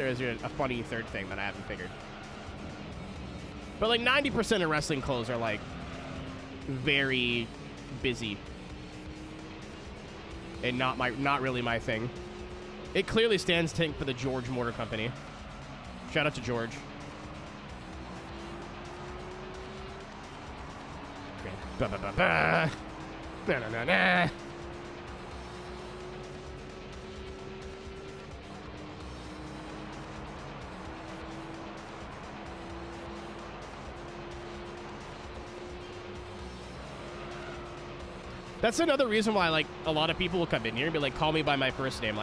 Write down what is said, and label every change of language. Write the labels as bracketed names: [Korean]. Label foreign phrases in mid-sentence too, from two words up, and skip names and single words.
[English] Or is there a funny third thing that I haven't figured? But like 90% of wrestling clothes are like very busy. And not really my thing. It clearly stands tank for the George Motor Company. Shout out to George. Okay. Ba ba ba ba. Na na na na. That's another reason why, like, a lot of people will come in here and be like, call me by my first name.